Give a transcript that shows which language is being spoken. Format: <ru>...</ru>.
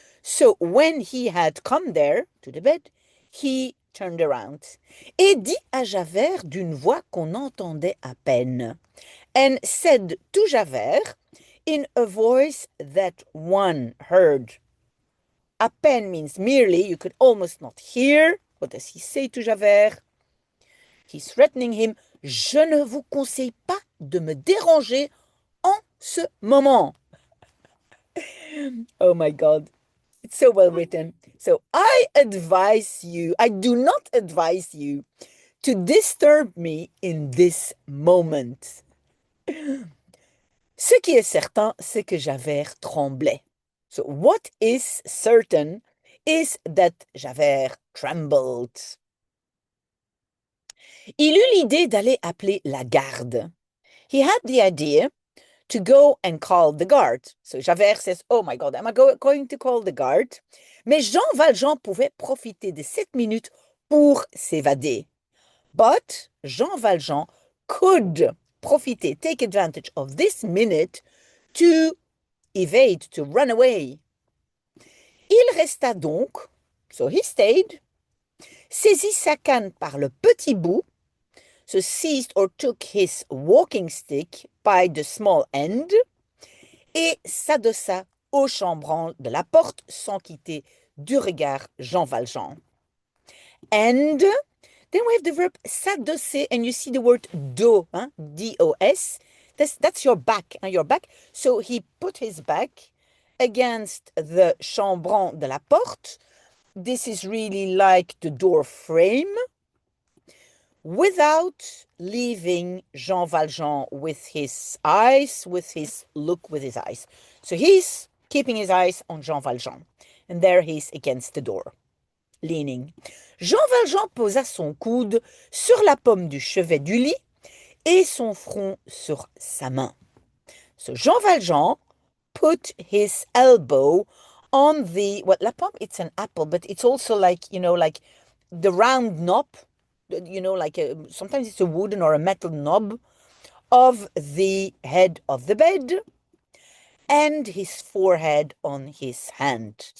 <en>So when he had come there to the bed, he turned around</en> <fr>et dit à Javert d'une voix qu'on entendait à peine,</fr> <en>and said to Javert in a voice that one heard.</en> <fr>À peine</fr> <en>means merely, you could almost not hear. What does he say to Javert? He's threatening him.</en> <fr>Je ne vous conseille pas de me déranger en ce moment.</fr> <en>Oh my God. It's so well written. So I do not advise you to disturb me in this moment.</en> <fr>Ce qui est certain, c'est que Javert tremblait.</fr> <en>So what is certain is that Javert trembled.</en> <fr>Il eut l'idée d'aller appeler la garde.</fr> <en>He had the idea to go and call the guard. So Javert says, oh my God, am I going to call the guard?</en> <fr>Mais Jean Valjean pouvait profiter de cette minute pour s'évader.</fr> <en>But Jean Valjean could take advantage of this minute to evade, to run away.</en> <fr>Il resta donc,</fr> <en>so he stayed,</en> <fr>saisit sa canne par le petit bout,</fr> <en>so seized or took his walking stick by the small end,</en> <fr>et s'adossa au chambranle de la porte sans quitter du regard Jean Valjean.</fr> <en>And then we have the verb s'adosser, and you see the word dos, D-O-S. That's your back, your back. So he put his back against the</en> <fr>chambranle de la porte.</fr> <en>This is really like the door frame, without leaving Jean Valjean with his eyes, with his look with his eyes. So he's keeping his eyes on Jean Valjean. And there he's against the door, leaning.</en> <fr>Jean Valjean posa son coude sur la pomme du chevet du lit et son front sur sa main.</fr> <en>So Jean Valjean put his elbow on the, well,</en> <fr>la pomme,</fr> <en>it's an apple, but it's also like, like the round knob, like sometimes it's a wooden or a metal knob of the head of the bed, and his forehead on his hand.</en>